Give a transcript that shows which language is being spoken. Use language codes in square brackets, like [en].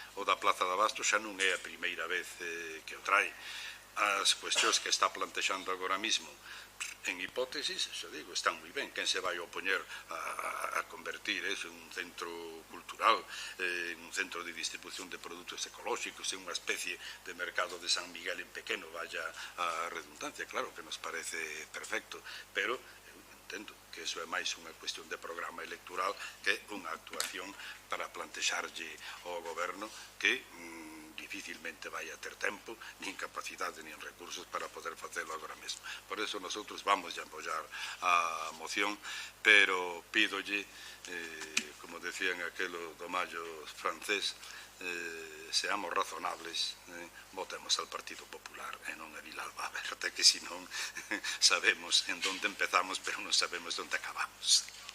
[gl] O da Plaza de Abastos xa non é a primeira vez que o trae. As cuestións que está plantexando agora mismo, en hipótesis, xa digo, están moi ben. Quen se vai opoñer a convertir eso en un centro cultural, en un centro de distribución de produtos ecolóxicos, en unha especie de mercado de San Miguel en pequeno, vaya a redundancia? Claro que nos parece perfecto, pero eu entendo que eso é máis unha cuestión de programa electoral que unha actuación para plantexarlle ao goberno que dificilmente vai a ter tempo, nin capacidade, nin recursos para poder facelo agora mesmo. Por eso nosotros vamos a apoiar a moción, pero pídolle, como decían aquelo do mallo francés, [es] seamos razonables, votemos al Partido Popular [gl] e non a Vilalba Aberta, que senón sabemos en onde empezamos, pero non sabemos onde acabamos.